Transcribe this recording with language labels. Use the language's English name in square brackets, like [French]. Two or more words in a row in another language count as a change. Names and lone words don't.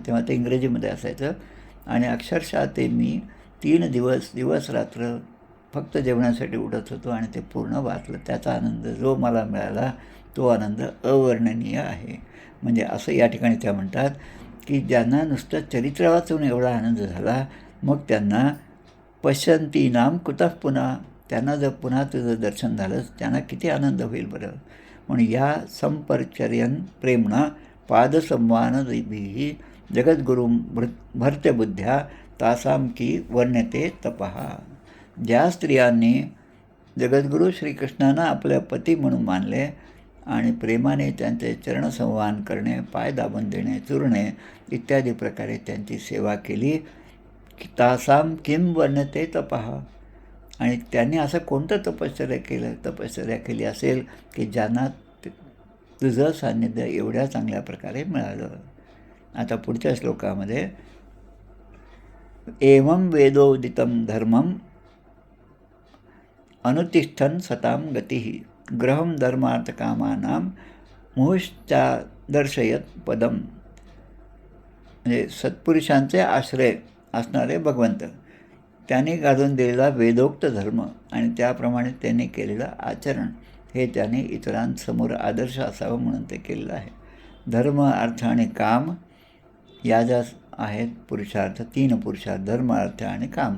[Marathi] तेव्हा ते इंग्रजीमध्ये असायचं आणि अक्षरशः ते मी 3 दिवस रात्र फक्त जेवणासाठी उठत होतो आणि ते पूर्ण वाचलं. त्याचा आनंद जो मला मिळाला तो आनंद अवर्णनीय आहे. म्हणजे असं या ठिकाणी त्या म्हणतात की ज्यांना नुसतं चरित्र वाचून एवढा आनंद झाला, मग त्यांना [Sanskrit] पश्यन्ती नाम कुतः [Marathi] पुन्हा, त्यांना जर पुन्हा तुझं दर्शन झालं त्यांना किती आनंद होईल बरं. म्हणून या [Sanskrit] संपरिचर्यन प्रेमणा पादसंवानदिभिः जगद्गुरुं भर्त्यबुद्ध्या तासां की वर्ण्यते तपहा. [Marathi] ज्या स्त्रियांनी जगद्गुरू श्रीकृष्णांना आपल्या पती म्हणून मानले आणि प्रेमाने त्यांचे चरणसंवाहन करणे, पाय दाबून देणे, चुरणे इत्यादी प्रकारे त्यांची सेवा केली, की [Sanskrit] तासाम किम वर्ण्यते तपहा. [Marathi] आणि त्यांनी असं कोणतं तपश्चर्या केली असेल की ज्यांना तुझं सान्निध्य एवढ्या चांगल्या प्रकारे मिळालं. आता पुढच्या श्लोकामध्ये [Sanskrit] एवं वेदोदितं धर्मम अनुतिष्ठन् सतां गतिः ग्रहं धर्मार्थकामानां मुहुश्चादर्शयत पदम. [Marathi] म्हणजे सत्पुरुषांचे आश्रय असणारे भगवंत, त्यांनी घालून दिलेला वेदोक्त धर्म आणि त्याप्रमाणे त्यांनी केलेलं आचरण हे त्याने इतरांसमोर आदर्श असावं म्हणून ते केलेलं आहे. धर्म, अर्थ आणि काम या ज्या आहेत पुरुषार्थ, 3 पुरुषार्थ, धर्म, अर्थ आणि काम.